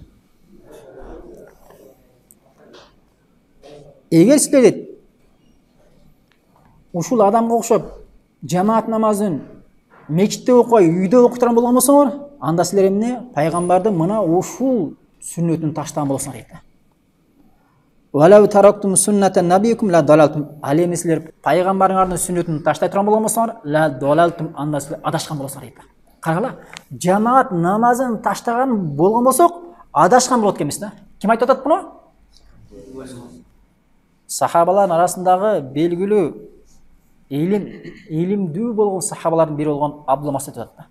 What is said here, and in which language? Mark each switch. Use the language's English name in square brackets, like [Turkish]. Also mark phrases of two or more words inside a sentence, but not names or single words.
[Kyrgyz] Эгер силер дейт ушул адамга окшоп жамаат намазын мечитте окубай, үйдө окуй турган болгон болсоңор, анда силер эмне? Пайгамбардын мына ушул сүннөтүн таштаган болосуңар дейт. [Arabic] ولو تركتم سنة نبيكم لضللتم. [Kyrgyz] Ал эми силер пайгамбарыңардын сүннөтүн таштай турган болгон болсоңор, [Arabic] لضللتم, [Kyrgyz] анда силер адашкан болосуңар дейт. Карагыла, жамаат намазын таштаган болгон болсок, адашкан болот экенбиз да. Ким айтып атат буну? Сахабалардын арасындагы белгилүү илимдүү болгон сахабалардын бири болгон Абдулла Масуд айтып атат.